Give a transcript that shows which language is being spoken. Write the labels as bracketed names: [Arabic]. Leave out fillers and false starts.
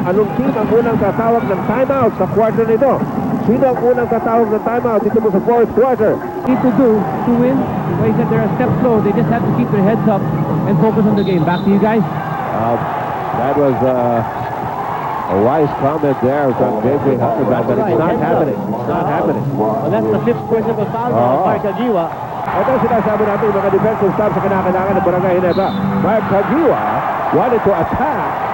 [Filipino] Anong team ang unang tatawag ng timeout sa quarter nito? Sino ang unang tatawag ng timeout dito mo sa fourth quarter? [English] Need to do to win. Like I said, they're a step slow. They just have to keep their heads up and focus on the game. Back to you guys. That was a wise comment there from J.J. Huckerback, but it's not happening. It's not happening. Well, that's the 5th personal foul of Mark Kagiwa. [Filipino] Ito sinasabi natin yung mga defensive stop sa kinakailangan ng Barangay Ginebra. [English] Mark Kagiwa wanted to attack.